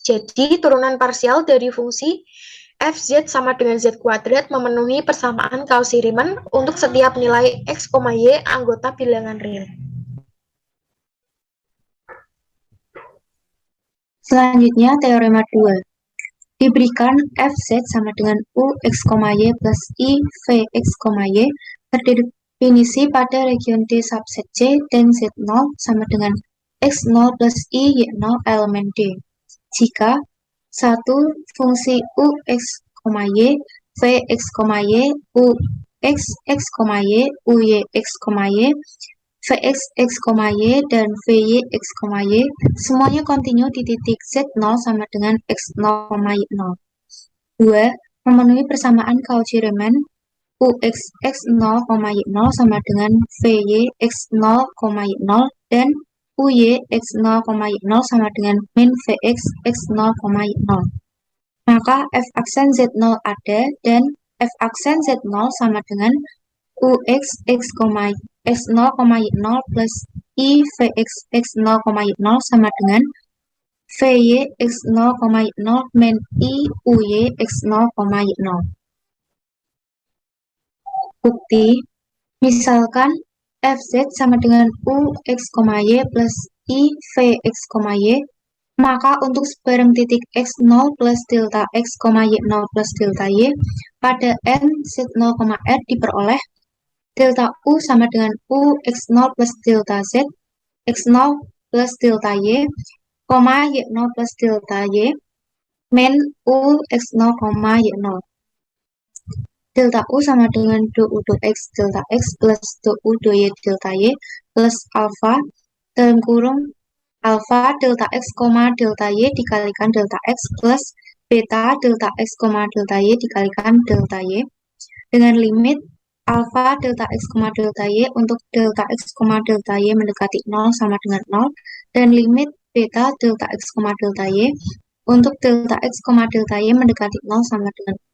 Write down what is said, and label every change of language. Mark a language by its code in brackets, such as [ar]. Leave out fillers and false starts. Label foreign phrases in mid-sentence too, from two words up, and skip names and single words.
[id] Jadi turunan parsial dari fungsi fz sama dengan z kuadrat memenuhi persamaan Cauchy-Riemann untuk setiap nilai X, Y anggota bilangan real. Selanjutnya, teorema 2. Diberikan fz sama dengan u x, y plus i v x, y terdefinisi pada region D subset C dan z0 sama dengan x0 plus i y0 elemen D. Jika 1. Fungsi u x, y, v x, y, u x, y, u y x, y, Vx, x, y, dan Vy, x, y, semuanya kontinu di titik Z0 sama dengan x0, y0. 2. Memenuhi persamaan Cauchy-Riemann Ux, x0, y0 sama dengan Vy, x0, y0, dan Uy, x0, y0 sama dengan min Vx, x0, y0. Maka f aksen Z0 ada, dan f aksen Z0 sama dengan Ux, x, x0, y0 plus I Vx, x0, y0 sama dengan Vy, x0, y0 min I Uy, x0, y0. Bukti, misalkan Fz sama dengan U, x, y plus I Vx, y, maka untuk sebarang titik x0 plus delta x, y0 plus delta y pada n z0, r diperoleh delta U sama dengan U x0 plus delta Z, x0 plus delta Y, y0 plus delta Y, min U x0, y0. Delta U sama dengan dou x delta x plus dou y delta Y plus alpha dalam kurung alpha delta x, delta Y dikalikan delta x plus beta delta x, delta Y dikalikan delta Y dengan limit alpha delta x, delta y untuk delta x, delta y mendekati 0 sama dengan 0, dan limit beta delta x, delta y untuk delta x, delta y mendekati 0 sama dengan 0.